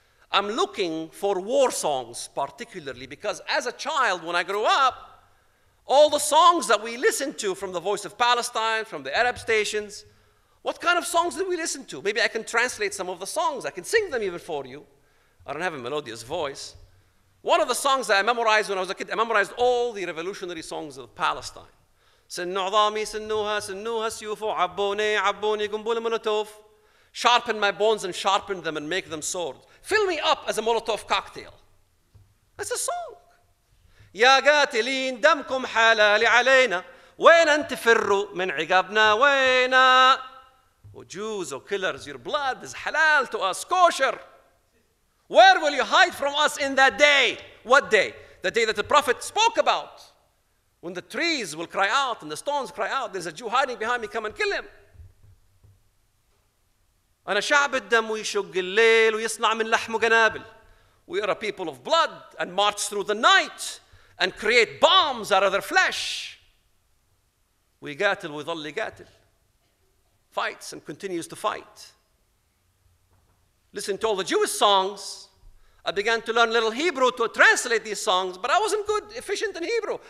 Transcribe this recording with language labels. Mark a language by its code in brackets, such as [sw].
[en] I'm looking for war songs particularly because as a child, when I grew up, all the songs that we listened to from the Voice of Palestine, from the Arab stations, what kind of songs did we listen to? Maybe I can translate some of the songs. I can sing them even for you. I don't have a melodious voice. One of the songs that I memorized when I was a kid, I memorized all the revolutionary songs of Palestine. [ar] سن عظامي سنوها سنوها سيوف عبوني عبوني قنبلة مولوتوف. [en] Sharpen my bones and sharpen them and make them sword. Fill me up as a Molotov cocktail. That's a song. [ar] يا قاتلين دمكم حلال علينا وين أن تفروا من عقابنا وينا. [en] Oh Jews, oh killers, your blood is halal to us, kosher. Where will you hide from us in that day? What day? The day that the Prophet spoke about. When the trees will cry out and the stones cry out, there's a Jew hiding behind me, come and kill him. [ar] أنا شعب الدم ويشق الليل ويصنع من لحمه قنابل. [en] We are a people of blood and march through the night and create bombs out of their flesh. [ar] ويقاتل ويظل يقاتل. [en] Fights and continues to fight. Listen to all the Jewish songs. I began to learn little Hebrew to translate these songs, but I wasn't good, efficient in Hebrew.